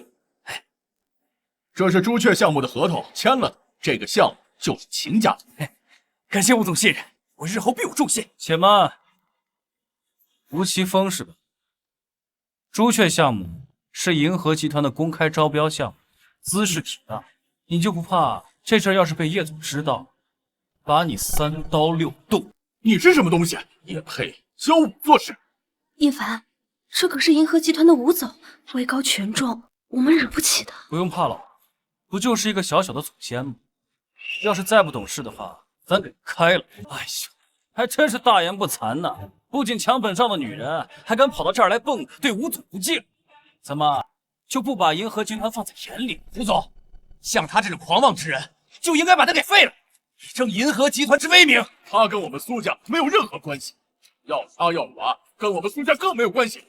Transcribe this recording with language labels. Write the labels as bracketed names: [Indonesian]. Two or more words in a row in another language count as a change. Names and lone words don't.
[Chinese] 哎，這是朱雀項目的合同，簽了的，這個項目就是秦家的。哎，感謝吳總信任，我日後必有重謝。且慢，吳奇峰是吧？朱雀項目是銀河集團的公開招標項目，茲事體大，你就不怕這事要是被葉總知道，把你3刀6洞？你是什麼東西？也配教我做事？葉凡，這可是銀河集團的吳總，位高權重，我們惹不起的。不用怕了，不就是一個小小的總監嗎？要是再不懂事的話，咱給開了。哎呦，還真是大言不慚呢！不僅搶本上的女人，還敢跑到這兒來蹦，對吳總不敬，怎麼就不把銀河集團放在眼裡？吳總，像他這種狂妄之人，就應該把他給廢了，以正銀河集團之威名。他跟我們蘇家沒有任何關係，要殺要剮，跟我們蘇家更沒有關係。